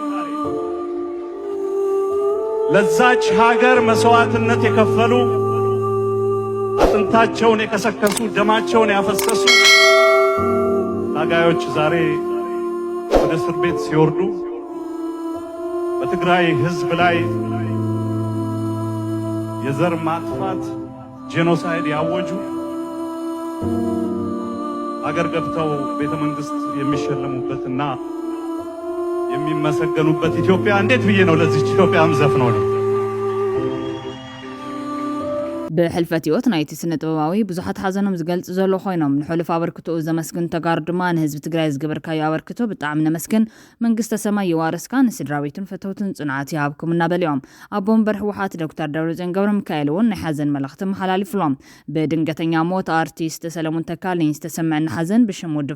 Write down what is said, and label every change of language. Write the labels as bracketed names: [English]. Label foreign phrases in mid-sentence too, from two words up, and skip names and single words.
[Amharic] ለዛች ሀገር መስዋዕትነት የከፈሉ አጥንታቸውን የከሰከሱ ደማቸውን ያፈሰሱ ታጋዮች ዛሬ ወደ እስር ቤት ሲወርዱ በትግራይ ህዝብ ላይ የዘር ማጥፋት ጄኖሳይድ ያወጁ አገር ገብተው ቤተ መንግስት የሚሸለሙበትና የሚመሰገኑበት ኢትዮጵያ እንዴት ብዬ ነው ለዚህ ኢትዮጵያ ምዘፍነው? [Tigrinya] ብሕልፈት ህይወት ናይቲ ስነ ጥበባዊ ብዙሓት ሓዘኖም ዝገልጽ ዘሎ ኮይኖም ንሕሉፍ ኣበርክትኡ ዘመስግን ተጋሩ ድማ ንህዝቢ ትግራይ ዝገበርካዮ ኣበርክቶ ብጣዕሚ ነመስግን፣ መንግስተ ሰማይ ይዋርስካ፣ ንስድራቤቱን ፈተውትን ጽንዓት ይሃብኩም እናበልዮም። ኣቦ ወንበር ህወሓት ዶክተር ደብረጽዮን ገብረ ሚካኤል እውን ናይ ሓዘን መልእኽቲ መሓላሊፍሎም። ብድንገተኛ ሞት ኣርቲስት ሰለሞን ተካልኝ ዝተሰምዐና ሓዘን ብሽም ውድብ